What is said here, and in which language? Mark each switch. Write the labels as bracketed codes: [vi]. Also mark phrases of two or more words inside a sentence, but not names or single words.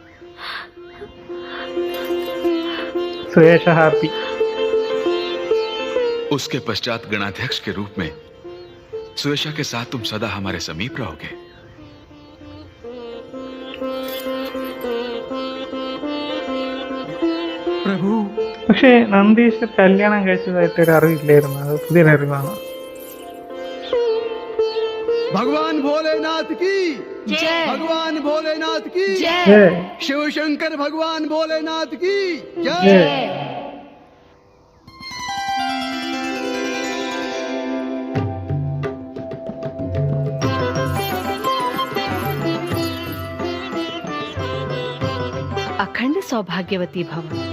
[hi] सुयेशा हैप्पी। उसके पश्चात गणाध्यक्ष के रूप में सुयेशा के साथ तुम सदा हमारे समीप रहोगे। प्रभु, [ml] പക്ഷേ നന്ദീശ്വർ കല്യാണം കഴിച്ചതായിട്ട് ഒരു അറിവില്ലായിരുന്നു. അത് പുതിയൊരറിവാണ്. [hi] भगवान भोलेनाथ की जय। भगवान भोलेनाथ की जय। शिव शंकर भगवान भोलेनाथ की जय। अखंड सौभाग्यवती भव।